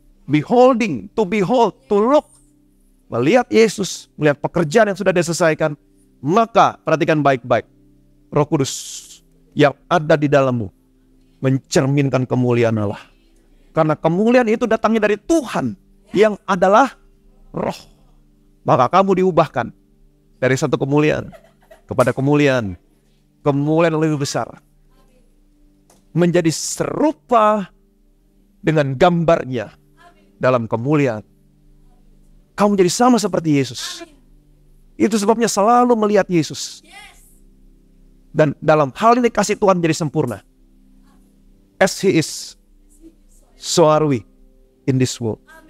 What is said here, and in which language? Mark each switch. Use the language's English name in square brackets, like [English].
[English] Beholding, to behold, to look. [Indonesian] Melihat Yesus, melihat pekerjaan yang sudah diselesaikan. Maka perhatikan baik-baik. Roh Kudus yang ada di dalammu mencerminkan kemuliaan Allah. Karena kemuliaan itu datangnya dari Tuhan yang adalah Roh. Maka kamu diubahkan dari satu kemuliaan kepada kemuliaan. Kemuliaan yang lebih besar. Menjadi serupa dengan gambarnya dalam kemuliaan. Kamu jadi sama seperti Yesus. Itu sebabnya selalu melihat Yesus. Dan dalam hal ini kasih Tuhan menjadi sempurna. [English] As He is, so are we in this world.